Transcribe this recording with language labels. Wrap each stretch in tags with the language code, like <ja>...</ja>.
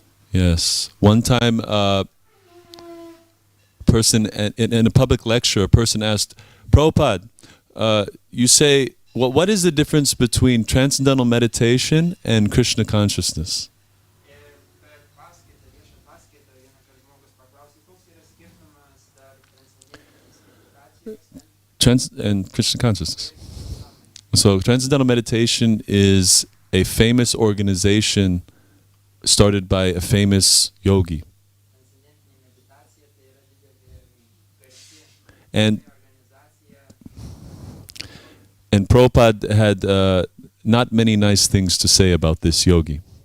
<en>Yes. One time, person in a public lecture, a person asked, Prabhupada, you say what is the difference between transcendental meditation and Krishna consciousness?</en> <lt>Ir per paskaitą, viešą paskaitą, vienąkart žmogus paklausė, koks yra skirtumas tarp transcendentinės meditacijos</lt> <en>And Krishna consciousness. So transcendental meditation is a famous organization started by a famous yogi.</en> <lt>transcendentinė meditacija, tai yra didelė garsi</lt> <en>And</en> <lt>organizacija.</lt> <en>And Prabhupada had not many nice things to say about this yogi.</en>